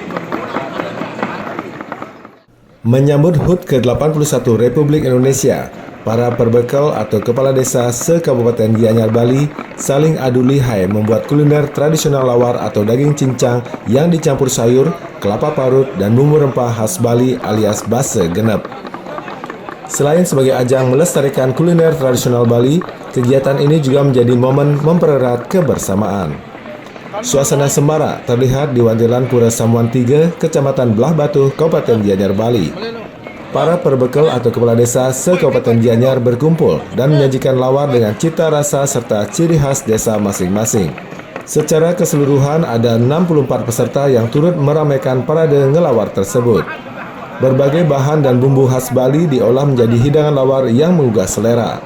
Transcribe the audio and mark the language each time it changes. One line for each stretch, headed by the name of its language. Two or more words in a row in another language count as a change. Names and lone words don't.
Indonesian: Menyambut HUT ke-81 Republik Indonesia, para perbekal atau kepala desa se-Kabupaten Gianyar, Bali saling adu lihai membuat kuliner tradisional lawar atau daging cincang yang dicampur sayur, kelapa parut, dan bumbu rempah khas Bali alias
Balinese: base genep.
Indonesian: Selain sebagai ajang melestarikan kuliner tradisional Bali, kegiatan ini juga menjadi momen mempererat kebersamaan. Suasana sembara terlihat di Wantilan Pura Samuan 3, Kecamatan Belah Batu, Kabupaten Gianyar, Bali. Para perbekal atau kepala desa se-Kabupaten Gianyar berkumpul dan menyajikan lawar dengan cita rasa serta ciri khas desa masing-masing. Secara keseluruhan ada 64 peserta yang turut meramaikan parade ngelawar tersebut. Berbagai bahan dan bumbu khas Bali diolah menjadi hidangan lawar yang menggugah selera.